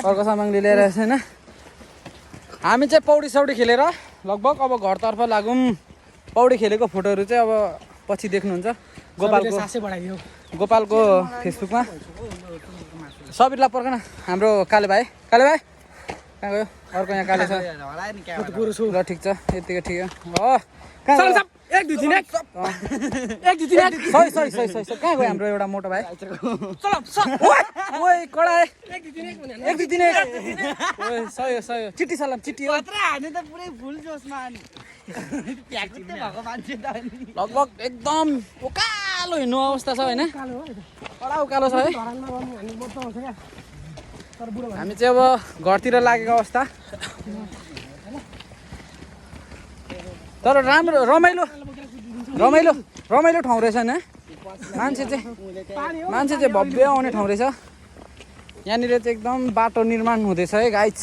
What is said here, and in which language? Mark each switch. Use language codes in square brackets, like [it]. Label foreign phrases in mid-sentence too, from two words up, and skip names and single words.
[ne] हर्क साम्पाङले ल्याएर होइन हामी चाहिँ पौडी सौडी खेलेर लगभग अब घरतर्फ लागौँ पौडी खेलेको फोटोहरू चाहिँ अब पछि देख्नुहुन्छ गोपालको सासै बढाइदियो गोपालको फेसबुकमा सबिरलाई पर्खन हाम्रो काले भाइ कहाँ गयो अर्को यहाँ काले छ ल ठिक छ यतिकै ठिक हो चल सब 1 2 3 1 2 3 सही कहाँ गयो हाम्रो एउटा मोटो भाइ ओए कडा 1 2 3 भने 1 2 3 ओए सही हो चिट्ठी सलाम चिट्ठी हो मात्र हाने त पुरै फुल जोसमा अनि प्याक्टिस भएको मान्छे त अनि लगभग एकदम उकालो हिँड्नु अवस्था छ होइन कालो हो कडा उकालो छ है धरानमा गर्नु हामी मोटो आउँछ क्या तर बुढो हामी चाहिँ अब घरतिर लागेको अवस्था तर राम्रो रमाइलो ठाउँ रहेछ नि मान्छे चाहिँ भव्य आउने ठाउँ रहेछ यहाँनिर चाहिँ एकदम बाटो निर्माण हुँदैछ है गाइज